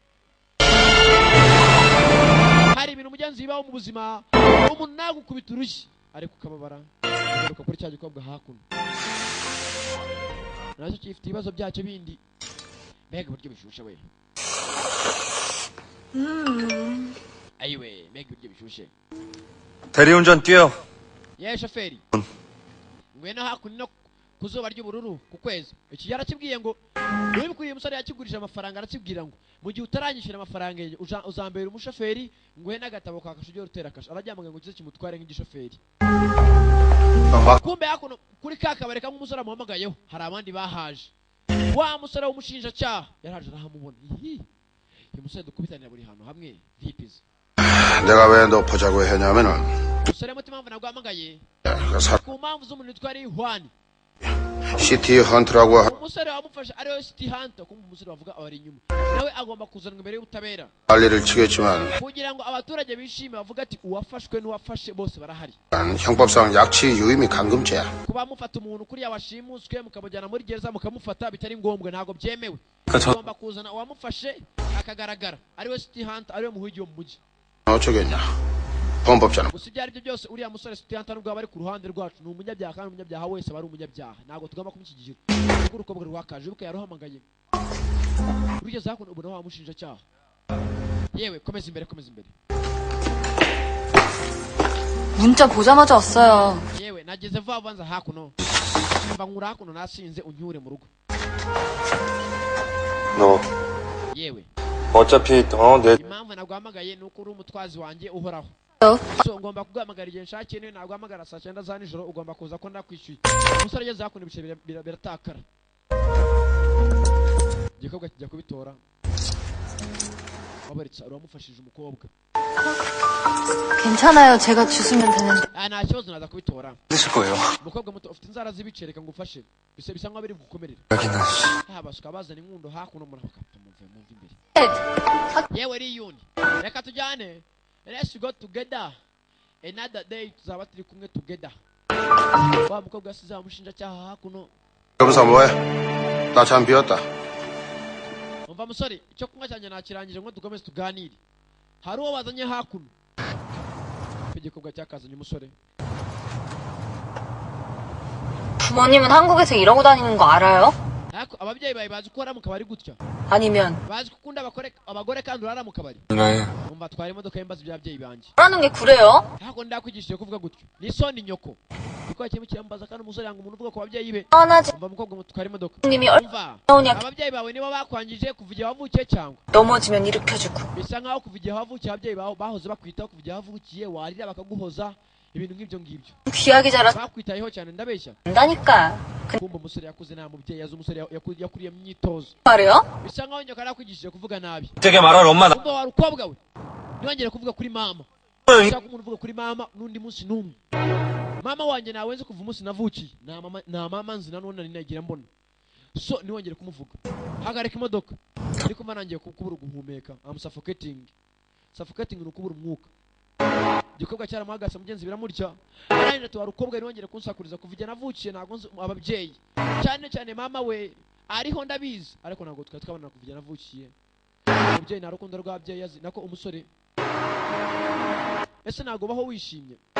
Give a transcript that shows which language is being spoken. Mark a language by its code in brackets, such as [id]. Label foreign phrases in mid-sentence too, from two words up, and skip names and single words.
[rw] hari ibintu mugenzi bibaho mu buzima umuntu nagukubita urushyi ariko ukababara ugaruka kuri cya gikobwa hakuno nacyo gifite ibibazo byacyo bindi mbega uburyo bishushe we ayiwe mbega uburyo bishushe [ko] 대리운전 뛰어. [rw] yewe shoferi ngwino hakuno ku zuba ry'ubururu ku kwezi iki yarakibwiye ngo wibikuriye umusore yakigurije amafaranga arakibwira ngo mu gihe utaranyishyura amafaranga uzambera umushoferi nguhe n'agatabo ka kasho ujye utera kasho araryamaga ngo kize kimutware nk'igishoferi kumbe hakuno kuri ka kabari kamwe umusore amuhamagayeho hari abandi bahaje wa musore w'umushinjacyaha yaraje arahamubona uyu musore dukubitanira buri hantu hamwe vipizi [ko] 내가 왜 너 보자고 했냐면은 [rw] umusore mutima mpamvu naguhamagaye ku mpamvu z'umuntu witwa Rihwani [ko] 시티 헌트라고 [rw] umusore wamufashe ariwe City Hunter kumva umusore bavuga abari inyuma nawe agomba kuzanwa imbere y'ubutabera [ko] 할 일을 치겠지만 [rw] kugira ngo abaturage bishime bavuga ati uwafashwe n'uwafashe bose barahari [ko] 형법상 약치 유임이 감금죄야. [rw] kuba mufata umuntu kuriya washimuswe mukamujyana muri gereza mukamufata bitari ngombwa ntabwo byemewe ugomba kuzana uwamufashe akagaragara ariwe City Hunter ariwe muhigi wo mu mujyi [ko] 어쩌겠냐. 범법자는 [rw] gusa ibyo ari byo byose uriya musore City Hunter nubwo aba ari ku ruhande rwacu ni umunyabyaha kandi umunyabyaha wese aba ari umunyabyaha ntabwo tugomba kumushyigikira kuko urukobwa rwakaje buke yaruhamagaye urugeze hakuno ubona wamushinjacyaha yewe komeza imbere [ko] 문자 보자마자 왔어요. [rw] yewe nageze vuba vuba nza hakuno mba nkura hakuno nasinze unyure mu rugo [ko] 너 [rw] yewe [ko] 어차피 내 [rw] impamvu naguhamagaye ni uko uri umutwazi wanjye uhoraho [ko] 어? [rw] so ngomba kuguhamagara igihe nshakiye niyo naguhamagara saa 9 za nijoro ugomba kuza ko ndakwishyuye umusore ageze hakuno ibice biratakara igikobwa kijya kubitora wabaritsa uramufashije umukobwa [ko] 괜찮아요. 제가 주시면 되는데. [rw] nta kibazo naza kubitora [ko] 쓰실 거예요. [rw] umukobwa muto ufite inzara z'ibice reka ngufashe bisa nkaho biri bugukomerera [ko] 여기는 [rw] basuka bazana inkundo hakuno murakapfa muve imbere [ko] 네. [rw] yewe riyuni reka tujyane [en] let's go together another day [rw] tuzaba turi kumwe together wa mukobwa yasize amushinjacyaha hakuno [ko] 여기서 뭐해? 나 잠 비었다. [rw] umva musore icyo kunywa cyanjye nakirangije ngo dukomeze tuganire hari uwo bazanye hakuno igikobwa cyakazanye umusore [ko] 부모님은 한국에서 이러고 다니는 거 알아요? [rw] ariko ababyeyi bawe bazi ko urara mu kabari gutya [ko] 아니면 [rw] bazi ko ukunda abagore kandi urara mu kabari [ko] 네. [rw] umva twara imodoka y'imbazi by'ababyeyi banjye [ko] 뭐라는 게 그래요? [rw] ntabwo ndakwigishije kuvuga gutyo ni so ni nyoko kuko kimwe kirambaza kandi umusore yanga umuntu uvuga ku babyeyi be [ko] 뻔하지. [rw] umva mukobwa mutwara imodoka [ko] 님이 [rw] umva [ko] 얼마냐 [rw] ababyeyi bawe nibo bakwangije kuva igihe wavukiye cyangwa [ko] 넘어지면 일으켜주고. [rw] bisa nkaho kuva igihe wavukiye ababyeyi bawe bahoze bakwitaho kuva igihe wavukiye warira bakaguhoza ibintu nk'ibyo ngibyo [ko] 귀하게 자라서 [rw] bakwitayeho cyane ndabeshya [ko] 안다니까. [rw] kumva umusore yakuze nta mubyeyi yazi umusore yakuriye mu myitozo [ko] 말해요? [rw] bisa nkaho nyoko yarakwigishije kuvuga nabi [ko] 되게 말할 엄마 나 [rw] umva wa rukobwa we ntiwongere kuvuga kuri mama ushaka umuntu uvuga kuri mama n'undi munsi n'umwe mama wanjye nawe nzi kuva umunsi navukiye nta mama nzi nanone nari nagira mbona so ntiwongere kumuvuga hagarika imodoka ariko mba nangiye kubura guhumeka [en] am suffocating [rw] ni ukubura umwuka igikobwa cyaramuhagase mugenzi biramurya arangije tuwa rukobwa ntiwongere kunsakuriza kuva igihe navukiye ntabwo nzi ababyeyi cyane mama we ariho ndabizi ariko ntabwo twari twabona kuva igihe navukiye umubyeyi nta rukundo rw'ababyeyi yazi nako umusore ese ntabwo baho wishimye